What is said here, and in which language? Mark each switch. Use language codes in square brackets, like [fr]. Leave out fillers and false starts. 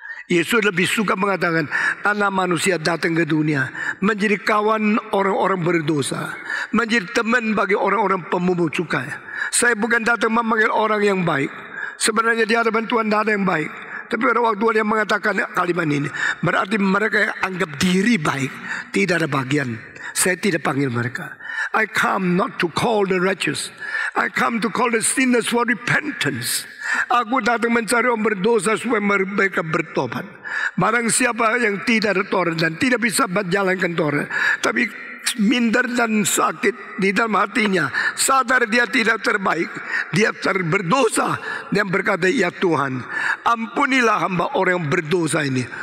[id] Yesus lebih suka mengatakan, anak manusia datang ke dunia menjadi kawan orang-orang berdosa, menjadi teman bagi orang-orang pemungut cukai. Saya bukan datang memanggil orang yang baik. Sebenarnya di hadapan Tuhan tidak ada yang baik. Tapi pada waktu dia mengatakan kalimat ini, berarti mereka yang anggap diri baik tidak ada bagian. Saya tidak panggil mereka. [en] I come not to call the righteous. I come to call the sinners for repentance. [id] Aku datang mencari orang berdosa supaya mereka bertobat. Barang siapa yang tidak ada Taurat dan tidak bisa menjalankan Taurat, tapi minder dan sakit di dalam hatinya, sadar dia tidak terbaik, dia berdosa, dan berkata, ya Tuhan, ampunilah hamba orang yang berdosa ini.